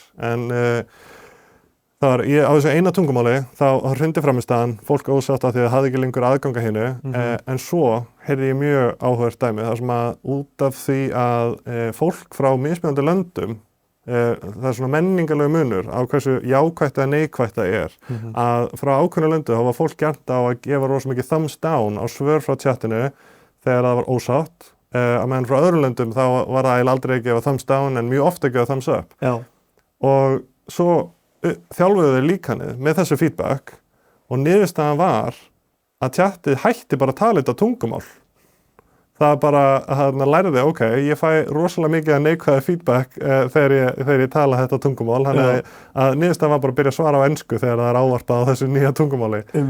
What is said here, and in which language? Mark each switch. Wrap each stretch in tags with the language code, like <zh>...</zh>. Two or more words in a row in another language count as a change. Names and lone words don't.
<is>En á þessu eina tungumáli, þá hrundi frammistaðan, fólk ósátt af því að það hafði ekki lengur aðganga hinu, en svo heyrði ég mjög áhugavert dæmi, þar sem að út af því að fólk frá mismunandi löndum, það er svona menningarlegu munur á hversu jákvætt eða neikvætt það er, að frá ákveðnu löndu þá var fólk gert á að gefa rosa mikið</is> <en>thumbs down</en> <is>á svör frá chatinu þegar það var ósátt, að meðan frá öðrum löndum þá var það eiginlega aldrei að gefa</is> <en>thumbs down</en> <is>en mjög ofta að gefa</is> <en>thumbs up.</en> <is>Já. Og svo þjálfuðu þeir líkanið með þessu feedback og niðurstaðan var að chatið hætti bara að tala þetta tungumál. Það bara að lærði, ég fæ rosalega mikið að neikvæða feedback þegar ég tala þetta tungumál, þannig að niðurstaðan var bara að byrja að svara á ensku þegar það er ávarpað á þessu nýja tungumáli.</is>